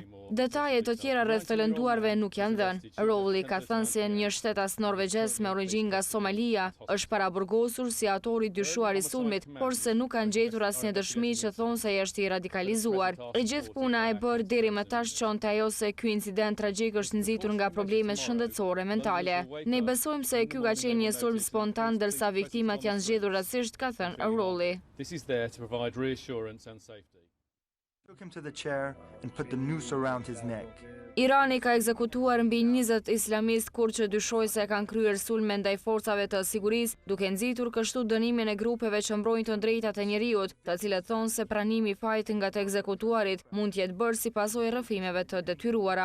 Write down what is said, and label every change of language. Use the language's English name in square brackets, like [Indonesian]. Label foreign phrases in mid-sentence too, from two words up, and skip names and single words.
[Albanian] Detajet të tjera rreth të lënduarve nuk janë dhënë. Rowley ka thënë se një shtetas norvegjes me origjinë nga Somalia është paraburgosur si autori dyshuar i sulmit, por se nuk kanë gjetur asnjë dëshmi që thonë se është i radikalizuar. E gjithë puna e bërë deri më tash çonte ajo se ky incident tragjik është nxitur nga problemet shëndetësore mentale. Ne besojmë se ky ka qenë një sulm spontan ndërsa viktimat janë zgjedhur rastësisht, ka thënë Rowley. [English] This is there to provide reassurance and safety. Took him to the chair and put the noose around his neck. [Albanian] Irani ka ekzekutuar mbi 20 islamist kur që dyshoj se kanë kryer sulme ndaj forcave të sigurisë, duke nxitur kështu dënimin e grupeve që mbrojnë të drejtat e njerëzit, të cilët thonë se pranimi i fajit nga të ekzekutuarit mund të jetë bërë si pasojë rrëfimeve të detyruara.